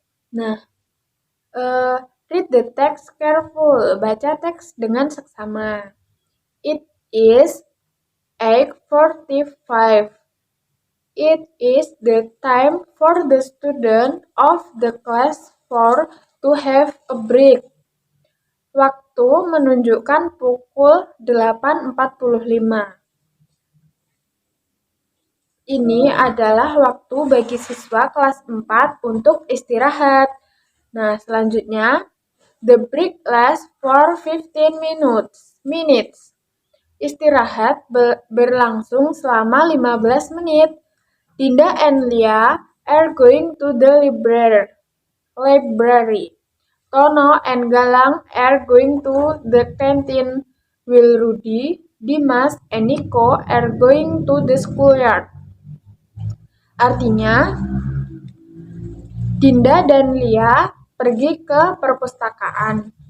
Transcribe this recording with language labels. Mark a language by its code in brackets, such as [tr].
[en] Nah, read the text careful. [id] Baca teks dengan seksama. [en] It is 8:45. It is the time for the student of the class 4 to have a break. [id] Waktu menunjukkan pukul 8.45. Ini adalah waktu bagi siswa kelas 4 untuk istirahat. Nah, selanjutnya, [en] the break lasts for 15 minutes. [id] Istirahat berlangsung selama 15 menit. [en] Dinda and Lia are going to the library. Tono and Galang are going to the canteen. Will Rudy, Dimas, and Nico are going to the schoolyard. [id] Artinya, Dinda dan Lia pergi ke perpustakaan.